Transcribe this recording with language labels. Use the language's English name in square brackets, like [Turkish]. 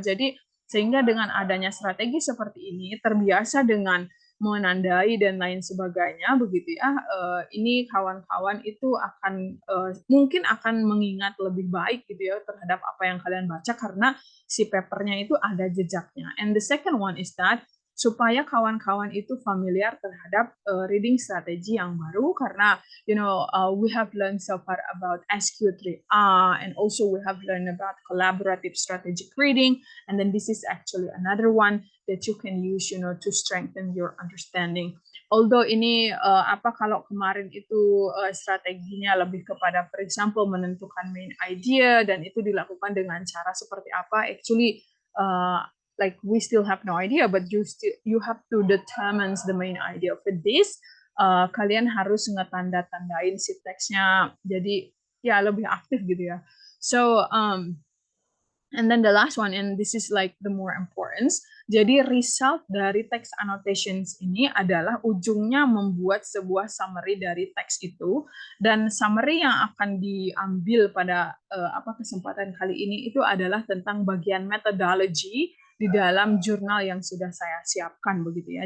[Indonesian] Jadi sehingga dengan adanya strategi seperti ini, terbiasa dengan menandai dan lain sebagainya begitu ya, ini kawan-kawan itu akan mungkin akan mengingat lebih baik gitu ya terhadap apa yang kalian baca karena si papernya itu ada jejaknya. [English] And the second one is that [Indonesian] supaya kawan-kawan itu familiar terhadap reading strategi yang baru, karena [English] we have learned so far about SQ3R, and also we have learned about collaborative strategic reading, and then this is actually another one that you can use to strengthen your understanding. Although [Indonesian] ini kalau kemarin itu strateginya lebih kepada, [English] for example, menentukan main idea, [Indonesian] dan itu dilakukan dengan cara seperti apa, [English] actually like we still have no idea, but you have to determine the main idea of this. [Indonesian] Kalian harus ngetanda-tandain si teksnya, jadi ya lebih aktif gitu ya. [English] So and then the last one, and this is like the more important. [Indonesian] Jadi result dari text annotations ini adalah ujungnya membuat sebuah summary dari teks itu, dan summary yang akan diambil pada kesempatan kali ini itu adalah tentang bagian methodology di dalam jurnal yang sudah saya siapkan begitu ya.